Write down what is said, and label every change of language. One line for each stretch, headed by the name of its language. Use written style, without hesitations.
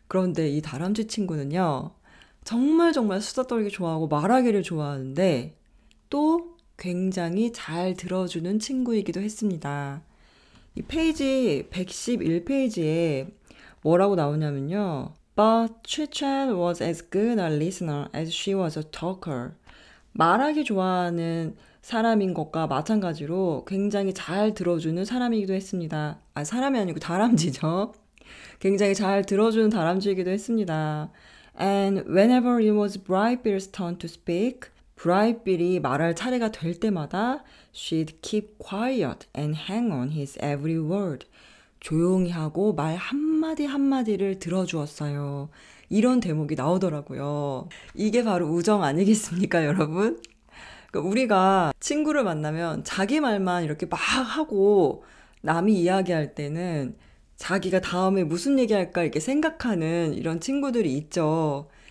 Korean: 그런데 이 다람쥐 친구는요. 정말 수다 떨기 좋아하고 말하기를 좋아하는데 또 굉장히 잘 들어주는 친구이기도 했습니다. 이 페이지 111페이지에 뭐라고 나오냐면요.
English: But Chit-chat was as good a listener as she was a talker.
Korean: 말하기 좋아하는 사람인 것과 마찬가지로 굉장히 잘 들어주는 사람이기도 했습니다. 사람이 아니고 다람쥐죠. 굉장히 잘 들어주는 다람쥐이기도 했습니다.
English: And whenever it was Brightbill's turn to speak,
Korean: 브라이트빌이 말할 차례가 될 때마다
English: she'd keep quiet and hang on his every word.
Korean: 조용히 하고 말 한마디 한마디를 들어주었어요. 이런 대목이 나오더라고요. 이게 바로 우정 아니겠습니까, 여러분? 그러니까 우리가 친구를 만나면 자기 말만 이렇게 막 하고 남이 이야기할 때는 자기가 다음에 무슨 얘기할까 이렇게 생각하는 이런 친구들이 있죠.